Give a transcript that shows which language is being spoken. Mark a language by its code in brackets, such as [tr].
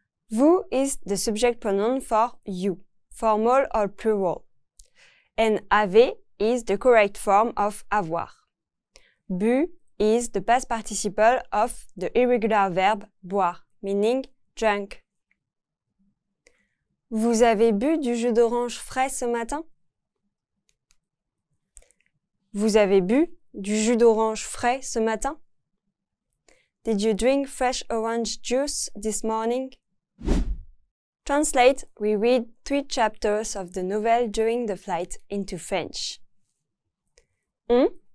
[en] Vous is the subject pronoun for you, formal or plural. And avez is the correct form of avoir. Bu is the past participle of the irregular verb boire, meaning drunk. [fr] Vous avez bu du jus d'orange frais ce matin? Vous avez bu du jus d'orange frais ce matin? [en] Did you drink fresh orange juice this morning? Translate, we read 3 chapters of the novel during the flight into French. On.